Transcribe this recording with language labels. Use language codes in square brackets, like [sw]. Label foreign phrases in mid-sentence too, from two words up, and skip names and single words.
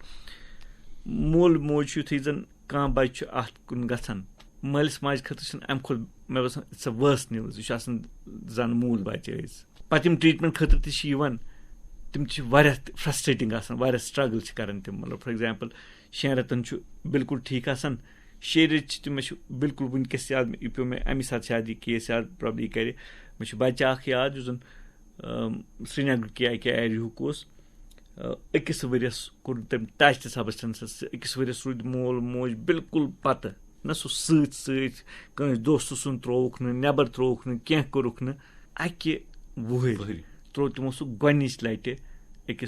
[ks] مول موج چھُ یِتھُے زن کانٛہہ بچہِ چھُ اتھ کُن گژھان مٲلِس ماجہِ خٲطرٕ چھُنہٕ اَمہِ کھۄتہٕ مےٚ باسان [en] it's a worst news [ks] یہِ چھُ آسان زن موٗل بچہِ ٲسۍ پتہٕ یِم ٹریٖٹمنٹ خٲطرٕ تہِ چھِ یِوان تِم چھِ واریاہ فرسٹریٹنگ آسان واریاہ سٹرگل چھِ کران تِم مطلب [en] for example [ks] 6 رٮ۪تن چھُ بِلکُل ٹھیٖک آسان 6 رٮ۪تۍ چھِ تِم مےٚ چھُ بِلکُل وٕنکیٚس یاد یہِ پیٚو مےٚ اَمی ساتہٕ شاید یہِ کیس یاد پرابلی یہِ کرِ مےٚ چھُ بچہِ اکھ یاد یُس زن سرینگر کہِ ایریہُک اوس 1 ؤرِیس کوٚر تٔمۍ ٹچ تہِ سبسٹنسس 1 ؤرِیس روٗدۍ مول موج بِلکُل پتہٕ نہ سُہ سۭتۍ سۭتۍ کٲنٛسہِ دوستہٕ سُنٛد ترٛووُکھ نہٕ نٮ۪بر ترٛووُکھ نہٕ کینٛہہ کوٚرُکھ نہٕ 1 ؤہٕرۍ ترٛوو تِمو سُہ گۄڈنِچ لٹہِ أکِس